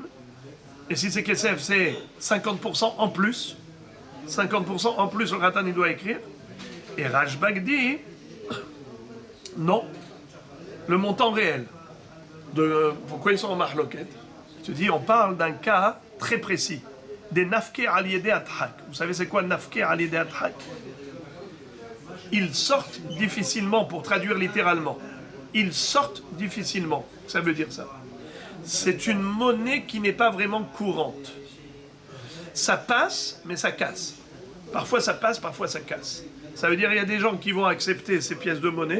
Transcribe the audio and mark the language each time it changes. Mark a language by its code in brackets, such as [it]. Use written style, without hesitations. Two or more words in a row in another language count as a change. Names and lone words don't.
[fr] Et si c'est Kesef, c'est 50% en plus. 50% en plus, le Khatan, il doit écrire. Et Rashbag dit non, le montant réel. Pourquoi ils sont en mahloket? Tu dis, on parle d'un cas très précis. [he] Des נפקי על ידי הדחק. [fr] Vous savez c'est quoi [he] נפקי על ידי הדחק? [fr] Ils sortent difficilement, pour traduire littéralement. Ils sortent difficilement. Ça veut dire ça. C'est une monnaie qui n'est pas vraiment courante. Ça passe, mais ça casse. Parfois ça passe, parfois ça casse. Ça veut dire qu'il y a des gens qui vont accepter ces pièces de monnaie.